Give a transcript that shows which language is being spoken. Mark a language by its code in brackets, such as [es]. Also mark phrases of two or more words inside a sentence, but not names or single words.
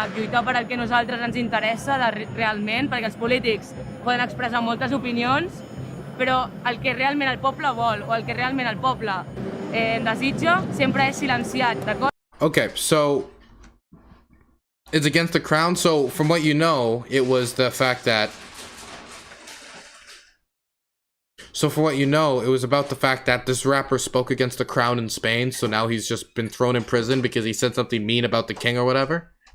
[ca] lluitar per el que a nosaltres ens interessa realment, perquè els polítics poden expressar moltes opinions, però el que realment el poble vol o el que realment el poble desitja sempre és silenciat, d'acord? [en] Okay, so it's against the crown. So from what you know, it was the fact that it was about the fact that this rapper spoke against the crown in Spain, so now he's just been thrown in prison because he said something mean about the king or whatever.